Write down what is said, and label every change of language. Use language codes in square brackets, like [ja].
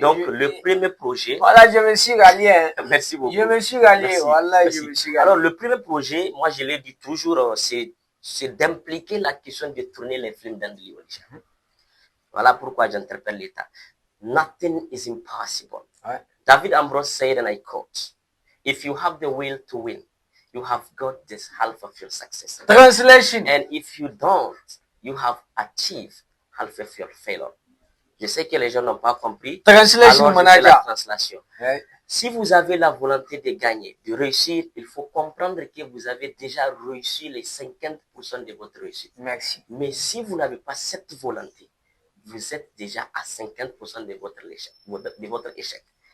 [fr] Donc, le premier projet. Voilà, je me suis rallié. Hein. Merci beaucoup. Je me suis rallié. Merci. Voilà, Merci. je me suis rallié. Alors, le premier projet, moi, je l'ai dit toujours, c'est d'impliquer la question de tourner les films Dandeli au Niger. Voilà pourquoi j'interpelle l'État. [en] Nothing is impossible. [fr] Ouais. [en] David Ambrose said, and I quote, if you have the will to win, you have got this half of your success. Translation. And if you don't, you have achieved half of your failure. [fr] Je sais que les gens n'ont pas compris. [en] Translation, [fr] alors je fais la [en] manager. translation. [fr] Ouais. Si vous avez la volonté de gagner, de réussir, il faut comprendre que vous avez déjà réussi les 50% de votre réussite. Merci. Mais si vous n'avez pas cette volonté, vous êtes déjà à 50% de votre échec.